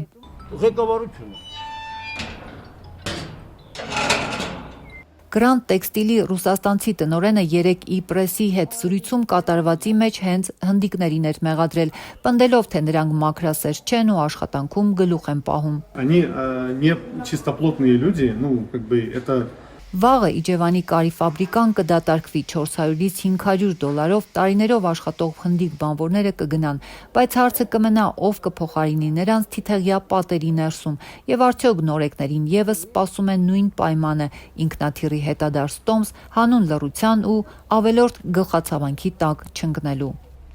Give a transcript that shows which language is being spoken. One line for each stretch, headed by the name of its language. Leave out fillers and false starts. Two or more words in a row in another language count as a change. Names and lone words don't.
Armenian: Ղեկավարությունը Գրանդ տեքստիլի ռուսաստանցի տնօրենը 3 իպրեսի հետ զրույցում կատարվածի մեջ հենց հնդիկներին էր մեղադրել, պնդելով, թե նրանք մաքրասեր չեն ու աշխատանքում գլուխ են պահում։
Russian: Они не чистоплотные люди, ну, как бы это
Armenian: Վաղը Իջևանի կարի ֆաբրիկան կդատարկվի $400-ից $500, տարիներով աշխատող հնդիկ բանվորները կգնան, բայց հարցը կմնա ով կփոխարինի նրանց թիթեղյա պատերի ներսում եւ արդյոք նորեկներին եւս սպասում է նույն պայմանը ինքնաթիռի հետադարձ տոմս հանուն լռության ու ավելորդ գլխացավանքի տակ չընկնելու։